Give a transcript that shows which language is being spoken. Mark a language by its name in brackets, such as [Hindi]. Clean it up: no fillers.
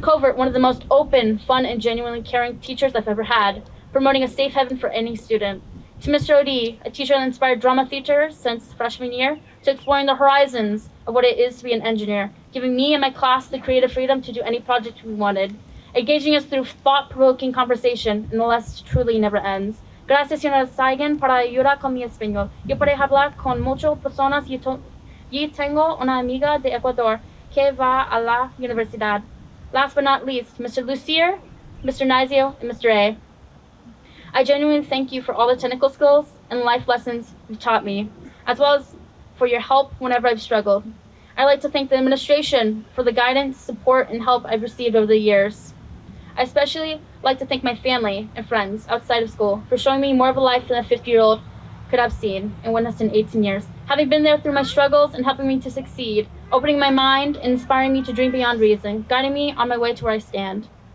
[English] Covert, one of the most open, fun, and genuinely caring teachers I've ever had, promoting a safe haven for any student. To Mr. O'D, a teacher that inspired drama theater since freshman year, to exploring the horizons of what it is to be an engineer, giving me and my class the creative freedom to do any project we wanted, engaging us through thought-provoking conversation, and the list truly never ends. [Spanish] Gracias, señora Saigen, para ayudar con mi español. Yo puedo hablar con muchas personas y tengo una amiga de Ecuador que va a la universidad. [English] Last but not least, Mr. Lucier, Mr. Nizio, and Mr. A. I genuinely thank you for all the technical skills and life lessons you've taught me, as well as for your help whenever I've struggled. I'd like to thank the administration for the guidance, support, and help I've received over the years. I especially like to thank my family and friends outside of school for showing me more of a life than a 50-year-old could have seen and witnessed in 18 years, having been there through my struggles and helping me to succeed, opening my mind and inspiring me to dream beyond reason, guiding me on my way to where I stand.